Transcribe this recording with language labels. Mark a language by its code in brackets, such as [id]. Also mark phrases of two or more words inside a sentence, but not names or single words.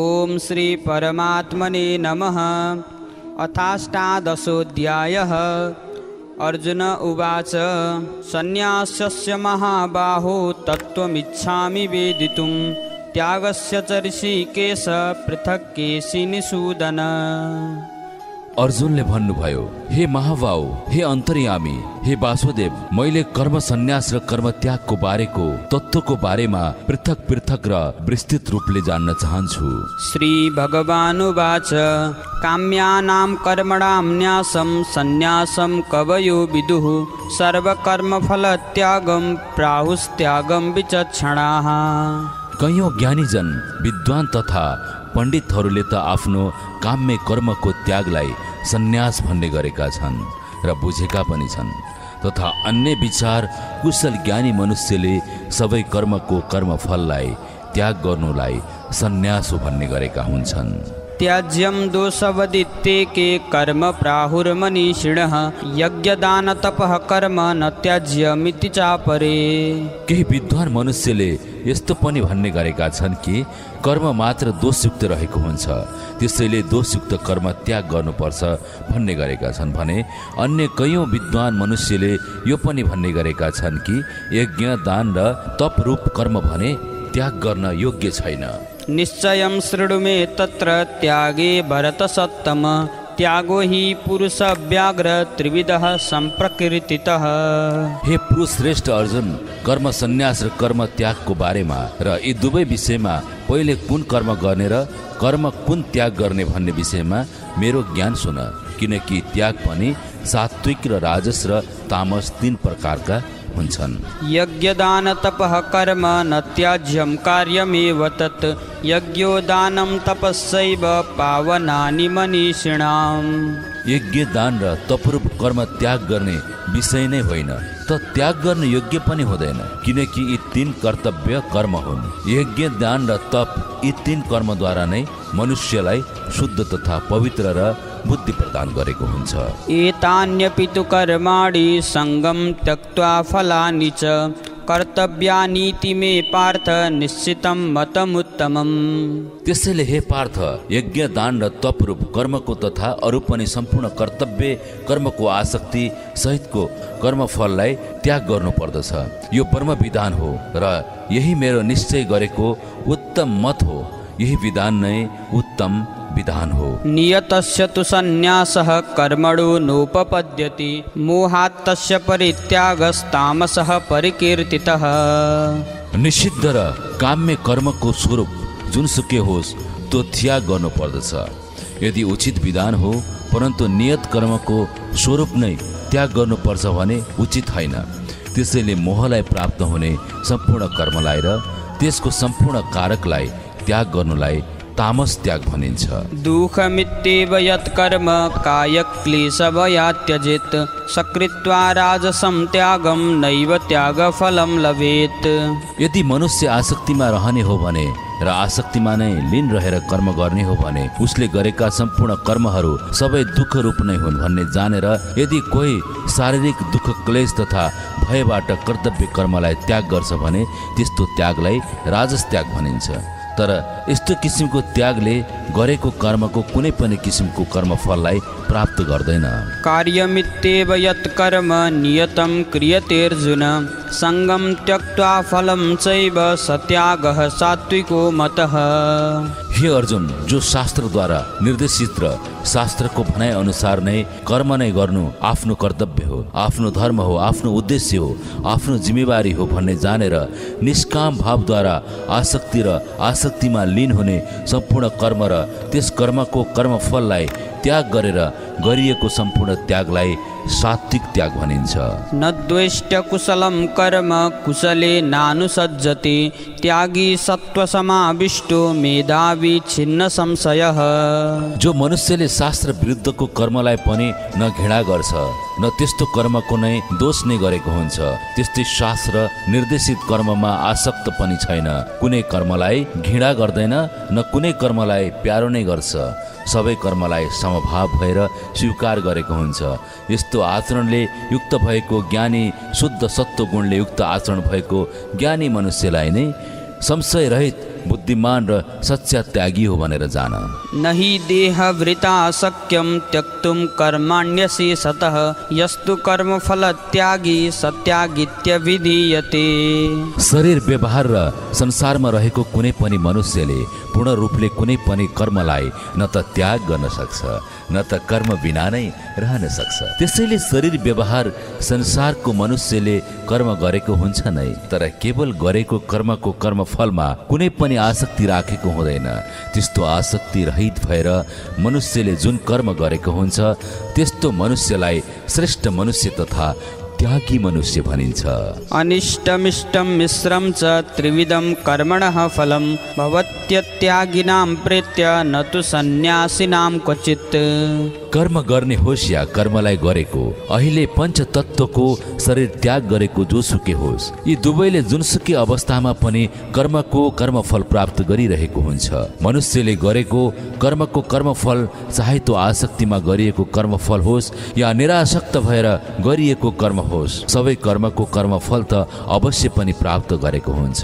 [sa] ओम श्री परमात्मने नमः। अथाष्टादशोऽध्यायः। अर्जुन उवाच सन्न्यासस्य महाबाहो तत्त्वमिच्छामि वेदितुं त्यागस्य च ऋषिकेश पृथक् केशिनिषूदन। [ne] अर्जुनले भन्नुभयो, हे महाबाहु, हे अन्तर्यामी, हे वासुदेव, मैले कर्म सन्यास र कर्म त्यागको बारेको तत्त्वको बारेमा पृथक पृथक र विस्तृत रूपले जान्न चाहन्छु। [sa] श्री भगवानुवाच काम्यानां कर्मणां न्यासं सन्न्यासं कवयो विदुः सर्वकर्मफलत्यागं प्राहुस्त्यागं विचक्षणाः। [ne] कयौं ज्ञानीजन विद्वान तथा पण्डितहरूले त आफ्नो काम्य कर्मको त्यागलाई सन्यास भन्ने गरेका छन् र बुझेका पनि छन्, तथा अन्य विचार कुशल ज्ञानी मनुष्यले सबै कर्मको कर्मफललाई त्याग गर्नुलाई सन्यास भन्ने गरेका हुन्छन्। [sa] त्याज्यं दोषवदित्येके कर्म प्राहुर्मनीषिणः यज्ञदान तपः कर्म न त्याज्यमिति चापरे। [ne] केही विद्वान मनुष्यले यस्तो पनि भन्ने गरेका छन् कि कर्म मात्र दोषयुक्त रहेको हुन्छ, त्यसैले दोषयुक्त कर्म त्याग गर्नुपर्छ भन्ने गरेका छन् भने अन्य कयौं विद्वान मनुष्यले यो पनि भन्ने गरेका छन् कि यज्ञ दान र तप रूप कर्म भने त्याग गर्न योग्य छैन। [sa] निश्चयं शृणु मे तत्र त्यागे भरतसत्तम त्यागो हि पुरुष व्याघ्र त्रिविधः सम्प्रकृतितः। [ne] हे पुरुष श्रेष्ठ अर्जुन, कर्म सन्यास र कर्म त्यागको बारेमा र यी दुवै विषयमा पहिले कुन कर्म गर्ने र कर्म कुन त्याग गर्ने भन्ने विषयमा मेरो ज्ञान सुन, किनकि त्याग पनि सात्विक र राजस र तामस 3 प्रकारका हुन्छन्। [sa] यज्ञदान तपः कर्म न त्याज्यं कार्यमेव तत् यज्ञो दानं तपस्यैव पावनानि मनीषिणाम्। [ne] यज्ञ दान र तपरूप कर्म त्याग गर्ने विषय नै होइन त त्याग गर्न योग्य पनि हुँदैन, किनकि यी 3 कर्तव्य कर्म हुन्। यज्ञ दान र तप यी 3 कर्मद्वारा नै मनुष्यलाई शुद्ध तथा पवित्र र बुद्धि प्रदान गरेको हुन्छ। [sa] एतान्यपि तु कर्माणि सङ्गं त्यक्त्वा फलानि च कर्तव्यानीति मे पार्थ निश्चितं मतमुत्तमम्। [ne] त्यसैले हे पार्थ, यज्ञ दान र तप रूप कर्मको तथा अरू पनि सम्पूर्ण कर्तव्य कर्मको आसक्ति सहितको कर्मफललाई त्याग गर्नु पर्दछ। यो परम विधान हो र यही मेरो निश्चय गरेको उत्तम मत हो। यही विधान नै उत्तम विधान हो। [sa] नियतस्य तु सन्न्यासः कर्मणो नोपपद्यते मोहात् तस्य परित्यागस्तामसः परिकीर्तितः। [ne] निषिद्ध र काम्य कर्मको स्वरूप जुनसुकै होस् त्यो त्याग गर्नु पर्दछ। यदि उचित विधान हो परन्तु नियत कर्मको स्वरूप नै त्याग गर्नुपर्छ भने उचित होइन। त्यसैले मोहलाई प्राप्त हुने सम्पूर्ण कर्मलाई र त्यसको सम्पूर्ण कारकलाई त्याग गर्नुलाई तामस त्याग भनिन्छ। [sa] दुःखमित्येव यत्कर्म कायक्लेशवया त्यजेत् सकृत्वा राजसं त्यागं नैव त्यागफलं लभेत्। [ne] यदि मनुष्य आसक्तिमा रहने हो भने र आसक्तिमा नै लीन रहेर कर्म गर्ने हो भने उसले गरेका सम्पूर्ण कर्महरू सबै दुःख रूप नै हुन् भन्ने जानेर यदि कोही शारीरिक दुःख क्लेश तथा भयबाट कर्तव्य कर्मलाई त्याग गर्छ भने त्यस्तो त्यागलाई राजस त्याग भनिन्छ। तर यस्तो किसिमको त्यागले गरेको कर्मको कुनै पनि किसिमको कर्मफललाई प्राप्त गर्दैन। [sa] कार्यमित्येव यत्कर्म नियतं क्रियते अर्जुन सङ्गं त्यक्त्वा फलं चैव सत्यागः सात्विको मतः। [ne] हे अर्जुन, जो शास्त्रद्वारा निर्देशित र शास्त्रको भनाइ अनुसार नै कर्म नै गर्नु आफ्नो कर्तव्य हो, आफ्नो धर्म हो, आफ्नो उद्देश्य हो, आफ्नो जिम्मेवारी हो भन्ने जानेर निष्काम भावद्वारा आसक्ति र आसक्तिमा लीन हुने सम्पूर्ण कर्म र त्यस कर्मको कर्मफललाई त्याग गरेर गरिएको सम्पूर्ण त्यागलाई सात्विक त्याग भनिन्छ। [sa] न द्वेष्ट कुशलं कर्म कुशले नानुसज्जते त्यागी सत्त्वसमाविष्टो मेधावी छिन्न संशयः। [ne] जो मनुष्यले शास्त्र विरुद्धको कर्मलाई पनि न घृणा गर्छ न त्यस्तो कर्मको नै दोष नै गरेको हुन्छ, त्यस्तै शास्त्र निर्देशित कर्ममा आसक्त पनि छैन, कुनै कर्मलाई घृणा गर्दैन न कुनै कर्मलाई प्यारो नै गर्छ, सबै कर्मलाई समभाव भएर स्वीकार गरेको हुन्छ। यस्तो आचरणले युक्त भएको ज्ञानी शुद्ध सत्व गुणले युक्त आचरण भएको ज्ञानी मनुष्यलाई नै संशय रहित बुद्धिमान र सच्चा त्यागी हो भनेर जान। [sa] नहि देहवृता शक्यं त्यक्तुं कर्माण्यशेषतः यस्तु कर्मफल त्यागी सत्यागित्य विधीयते। [ne] शरीर व्यवहार र संसारमा रहेको कुनै पनि मनुष्यले पूर्ण रूपले कुनै पनि कर्मलाई न त त्याग गर्न सक्छ न त कर्म बिना नै रहन सक्छ। त्यसैले शरीर व्यवहार संसारको मनुष्यले कर्म गरेको हुन्छ नै, तर केवल गरेको कर्मको कर्मफलमा कुनै पनि आसक्ति राखेको हुँदैन। त्यस्तो आसक्ति रहित भएर मनुष्यले जुन कर्म गरेको हुन्छ त्यस्तो मनुष्यलाई श्रेष्ठ मनुष्य तथा त्यागी मनुष्य भनिन्छ। [sa] अनिष्टमिष्टं मिश्रं च त्रिविधं कर्मणः फलं भवत्यत्यागिनां प्रेत्य न तु सन्यासिनां क्वचित्। [ne] कर्म गर्ने होस् या कर्मलाई गरेको, अहिले पञ्चतत्त्वको शरीर त्याग गरेको जोसुकै होस्, यी दुवैले जुनसुकै अवस्थामा पनि कर्मको कर्मफल प्राप्त गरिरहेको हुन्छ। मनुष्यले गरेको कर्मको कर्मफल चाहे त्यो आसक्तिमा गरिएको कर्मफल होस् या निरासक्त भएर गरिएको कर्म होस्, सबै कर्मको कर्मफल त अवश्य पनि प्राप्त गरेको हुन्छ।